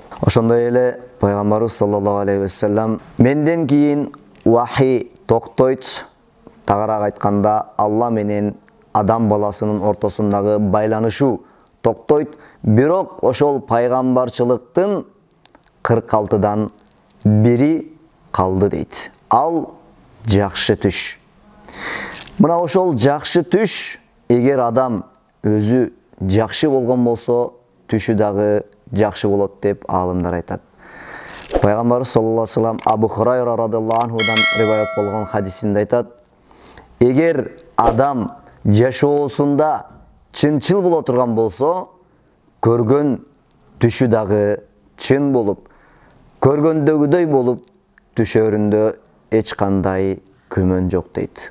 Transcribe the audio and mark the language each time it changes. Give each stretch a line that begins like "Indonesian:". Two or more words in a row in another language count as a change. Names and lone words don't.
Kyrgyz: Ошондой эле пайгамбарыбыз
Arabic: صلى الله عليه وسلم
Kyrgyz: менден кийин вахи токтойт, тагыраак айтканда Алла менен адам баласынын ортосундагы байланышу токтойт, бирок ошол пайгамбарчылыктын 46-дан бири калды дейт. Ал жакшы түш. Мына ошол жакшы түш, эгер адам өзү жакшы болгон болсо, түшү дагы жакшы болот деп аалымдар айтат. Пайгамбарыбыз
Arabic: صلى الله عليه وسلم
Kyrgyz: Абу Хурайра радиллаху анхудан риваят болгон хадисинде айтат, эгер адам жашоосунда чынчыл боло турган болсо, көргөн түшү дагы чын болуп, көргөндөгүдөй болуп, түшөрүндө эч кандай күмөн жок дейт.